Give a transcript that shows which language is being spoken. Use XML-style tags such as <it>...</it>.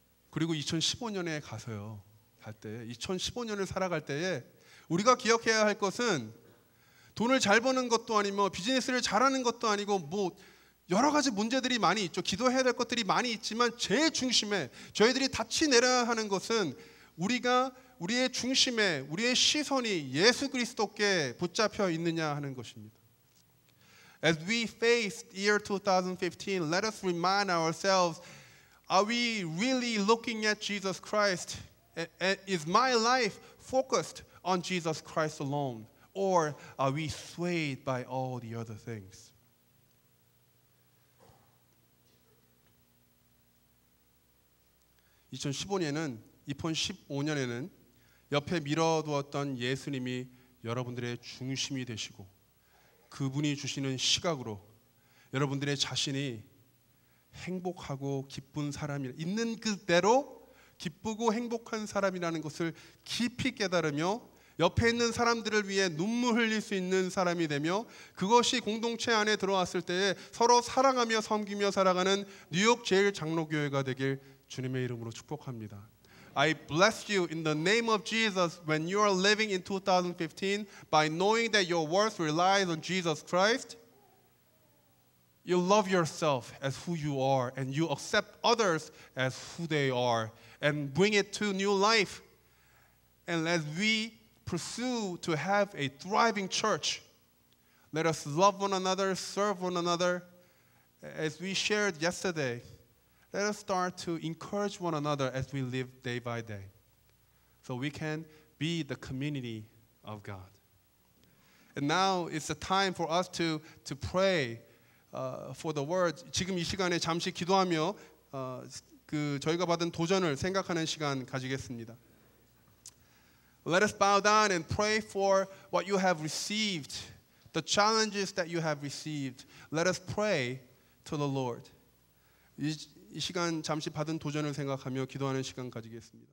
<ko>그리고 2015년에 가서요, 갈 때, 2015년을 살아갈 때에 우리가 기억해야 할 것은 돈을 잘 버는 것도 아니고 비즈니스를 잘하는 것도 아니고 뭐 여러 가지 문제들이 많이 있죠. 기도해야 될 것들이 많이 있지만 제일 중심에 저희들이 다치 내려야 하는 것은 우리의 중심에 우리의 시선이 예수 그리스도께 붙잡혀 있느냐 하는 것입니다.</ko> <en>As we face year 2015, let us remind ourselves, are we really looking at Jesus Christ? Is my life focused on Jesus Christ alone? Or are we swayed by all the other things?</en> <ko>(2015년에는) 2015년에는 옆에 밀어두었던 예수님이 여러분들의 중심이 되시고, 그분이 주시는 시각으로 여러분들의 자신이 행복하고 기쁜 사람이, 있는 그대로 기쁘고 행복한 사람이라는 것을 깊이 깨달으며 옆에 있는 사람들을 위해 눈물 흘릴 수 있는 사람이 되며, 그것이 공동체 안에 들어왔을 때에 서로 사랑하며 섬기며 살아가는 뉴욕 제일장로교회가 되길 주님의 이름으로 축복합니다.</ko> <en>I bless you in the name of Jesus when you are living in 2015 by knowing that your worth relies on Jesus Christ. You love yourself as who you are and you accept others as who they are and bring it to new life. And as we pursue to have a thriving church, let us love one another, serve one another. As we shared yesterday, let us start to encourage one another as we live day by day, so we can be the community of God. And now it's the time for us to pray for the word.</en> <ko>지금 이 시간에 잠시 기도하며 저희가 받은 도전을 생각하는 시간 가지겠습니다.</ko> <en>Let us bow down and pray for what you have received, the challenges that you have received. Let us pray to the Lord.</en> <ko>이 시간 잠시 받은 도전을 생각하며 기도하는 시간 가지겠습니다.</ko>